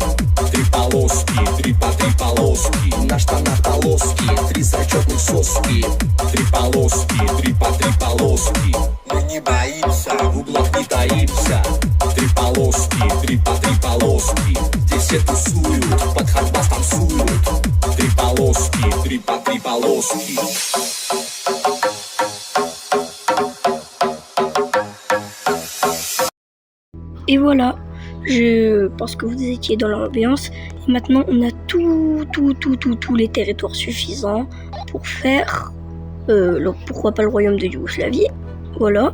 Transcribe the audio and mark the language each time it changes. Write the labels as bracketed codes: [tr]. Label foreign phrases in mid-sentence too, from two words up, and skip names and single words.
[ru] Три полоски, на штанах полоски, три зачетных соски. Три полоски, три полоски. Мы не боимся, в углах не таимся. Три полоски, три полоски. Здесь все тусуют, под хардбас танцуют. Три полоски, три полоски. [fr] Et voilà, je pense que vous étiez dans l'ambiance. Et maintenant, on a tous les territoires suffisants pour faire, pourquoi pas le royaume de Yougoslavie, voilà.